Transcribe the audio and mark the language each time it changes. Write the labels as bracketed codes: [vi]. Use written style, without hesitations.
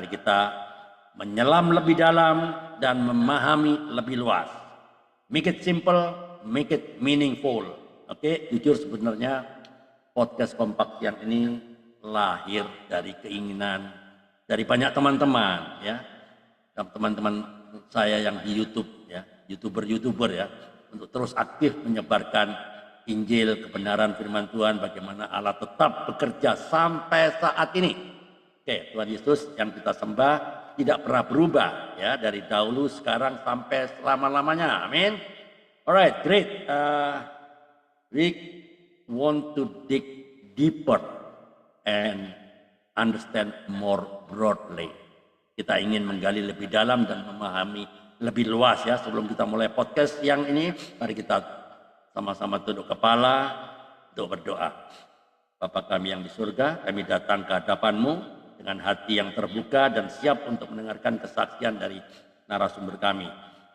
[id] Mari kita menyelam lebih dalam dan memahami lebih luas. [en] Make it simple, make it meaningful. [id] Oke, jujur sebenarnya podcast Kompak Siang ini lahir dari keinginan dari banyak teman-teman, ya. Teman-teman saya yang di YouTube, ya, YouTuber ya, untuk terus aktif menyebarkan Injil, kebenaran firman Tuhan, bagaimana Allah tetap bekerja sampai saat ini. Oke, Tuhan Yesus yang kita sembah tidak pernah berubah, ya, dari dahulu, sekarang, sampai selama-lamanya. [en] Amin. Alright, great. We want to dig deeper and understand more broadly. [id] Kita ingin menggali lebih dalam dan memahami lebih luas, ya. Sebelum kita mulai podcast yang ini, mari kita sama-sama tunduk kepala untuk berdoa. Bapa kami yang di surga, kami datang ke hadapan-Mu dengan hati yang terbuka dan siap untuk mendengarkan kesaksian dari narasumber kami.